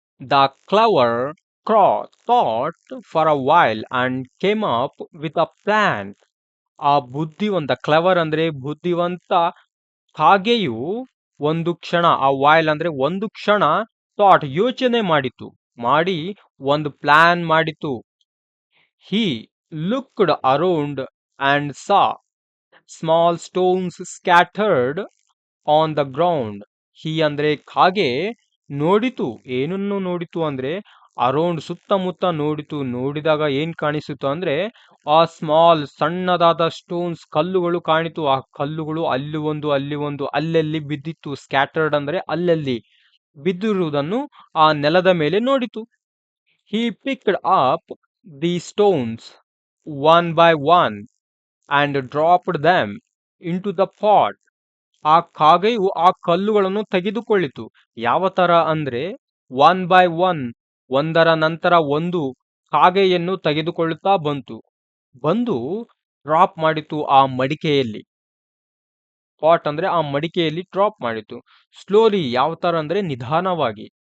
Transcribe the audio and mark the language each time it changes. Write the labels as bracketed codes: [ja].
[en] The clever crow thought for a while and came up with a plan. [kn] ಆ ಬುದ್ಧಿವಂತ, clever ಅಂದ್ರೆ ಬುದ್ಧಿವಂತ ಕಾಗೆಯು ಒಂದು ಕ್ಷಣ, ಆ ವೈಲ್ ಅಂದ್ರೆ ಒಂದು ಕ್ಷಣ, ಥಾಟ್ ಯೋಚನೆ ಮಾಡಿ ಒಂದು ಪ್ಲಾನ್ ಮಾಡಿತು. [en] he looked around and saw small stones scattered on the ground. [kn] he ಅಂದ್ರೆ ಕಾಗೆ ನೋಡಿತು. ಏನನ್ನು ನೋಡಿತು ಅಂದ್ರೆ ಅರೌಂಡ್, ಸುತ್ತಮುತ್ತ ನೋಡಿತು. ನೋಡಿದಾಗ ಏನ್ ಕಾಣಿಸಿತು ಅಂದ್ರೆ ಆ ಸ್ಮಾಲ್, ಸಣ್ಣದಾದ ಸ್ಟೋನ್ಸ್, ಕಲ್ಲುಗಳು ಕಾಣಿತು. ಆ ಕಲ್ಲುಗಳು ಅಲ್ಲಿ ಒಂದು ಅಲ್ಲಲ್ಲಿ ಬಿದ್ದಿತ್ತು. ಸ್ಕ್ಯಾಟರ್ಡ್ ಅಂದ್ರೆ ಅಲ್ಲಲ್ಲಿ ಬಿದ್ದಿರುವುದನ್ನು ಆ ನೆಲದ ಮೇಲೆ ನೋಡಿತು. [en] he picked up the stones one by one and dropped them into the pot. [kn] ಆ ಕಾಗೆಯು ಆ ಕಲ್ಲುಗಳನ್ನು ತೆಗೆದುಕೊಳ್ಳಿತು. ಯಾವ ತರ ಅಂದ್ರೆ ಒನ್ ಬೈ ಒನ್, ಒಂದರ ನಂತರ ಒಂದು ಕಾಗೆಯನ್ನು ತೆಗೆದುಕೊಳ್ಳುತ್ತಾ ಬಂದು ಡ್ರಾಪ್ ಮಾಡಿತು ಆ ಮಡಿಕೆಯಲ್ಲಿ. ಪಾಟ್ ಅಂದ್ರೆ ಆ ಮಡಿಕೆಯಲ್ಲಿ ಡ್ರಾಪ್ ಮಾಡಿತು. ಸ್ಲೋಲಿ, ಯಾವ ತರ ಅಂದ್ರೆ ನಿಧಾನವಾಗಿ.